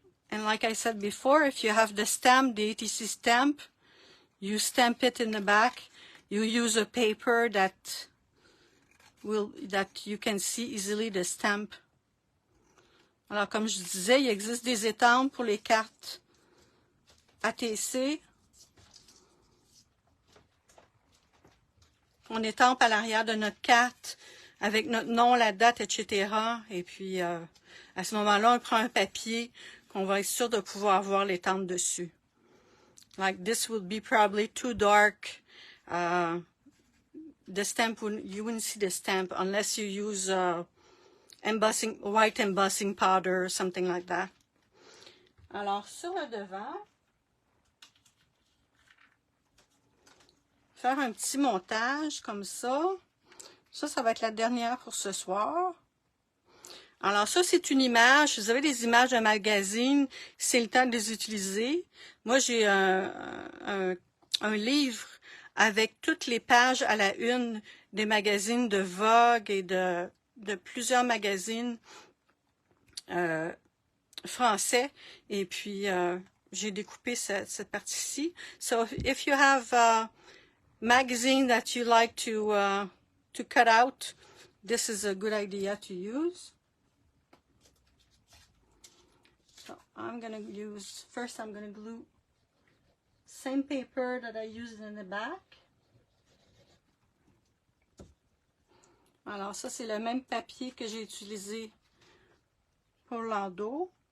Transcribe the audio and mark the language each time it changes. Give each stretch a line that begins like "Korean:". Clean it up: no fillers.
English: And like I said before, if you have the stamp, the ATC stamp, you stamp it in the back. You use a paper that that you can see easily the stamp.
French: Alors, comme je disais, il existe des étampes pour les cartes ATC. On étampe à l'arrière de notre carte avec notre nom, la date, etc. Et puis, à ce moment-là, on prend un papier qu'on va être sûr de pouvoir voir l'étampe dessus.
English: Like this would be probably too dark. The stamp, you wouldn't see the stamp unless you use embossing, white embossing powder or something like that.
French: Alors, sur le devant, faire un petit montage comme ça. Ça va être la dernière pour ce soir. Alors ça, c'est une image. Vous avez des images de magazine. C'est le temps de les utiliser. Moi, j'ai un livre avec toutes les pages à la une des magazines de Vogue et de plusieurs magazines français. Et puis, j'ai découpé cette partie-ci.
English: So, if you have magazine that you like to cut out, this is a good idea to use. So I'm going to use, first I'm going to glue same paper that I used in the back.
French: Alors ça, c'est le même papier que j'ai utilisé pour l'endos.